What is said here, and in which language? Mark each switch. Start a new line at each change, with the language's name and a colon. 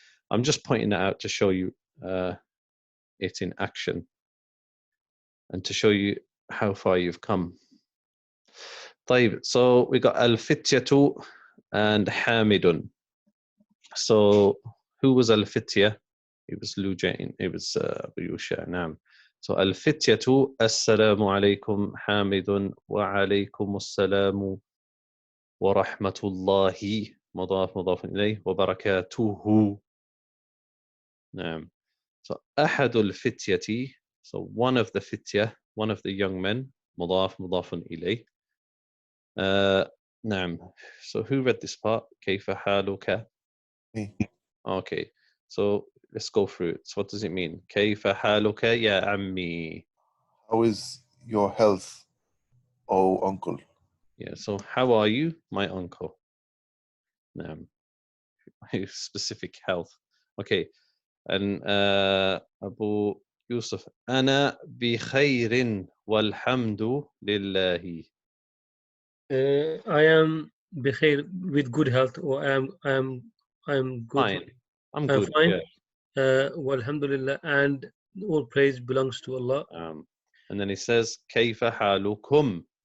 English: I'm just pointing that out to show you it in action and to show you how far you've come.
Arabic: طيب,
English: so we got الفتية and حامد. So who was الفتية? It was Lujain. It was Abu Yusha.
Arabic: نعم. So الفتية السلام عليكم حامد وعليكم السلام ورحمة الله مضاف مضاف إليه وبركاته. نعم.
English: So
Arabic: أحد الفتية,
English: so one of the فتية, one of the young men,
Arabic: مضاف مضاف إليه. نعم.
English: So who read this part?
Arabic: كيف حالك?
English: Me. Okay. So let's go through it. So what does it mean?
Arabic: كيف حالك يا عمي?
English: How is your health, oh uncle? Yeah. So how are you, my uncle?
Arabic: نعم.
English: Specific health. Okay.
Arabic: And Abu Yusuf, أنا بخير والحمد لله.
English: I am
Arabic: بخير,
English: with good health, or I'm good. Fine. I'm good. Fine. Yeah. Walhamdulillah, and all praise belongs to Allah. And then he says,
Arabic: كيف حالكم?